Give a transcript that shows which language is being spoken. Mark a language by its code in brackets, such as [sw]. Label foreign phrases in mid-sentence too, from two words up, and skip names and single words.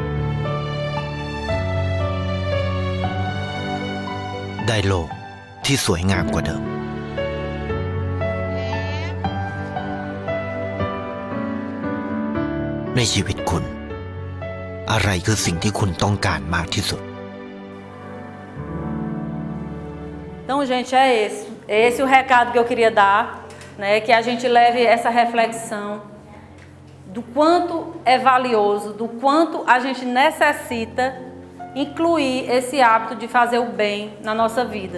[th] ได้โลกที่สวยงามกว่าเดิม ในชีวิตคุณ อะไรคือสิ่งที่คุณต้องการมากที่สุด [pt] Então, gente, é esse. Esse é o recado que eu queria dar, né? Que a gente leve essa reflexão do quanto é valioso, do quanto a gente necessita incluir esse hábito de fazer o bem na nossa vida.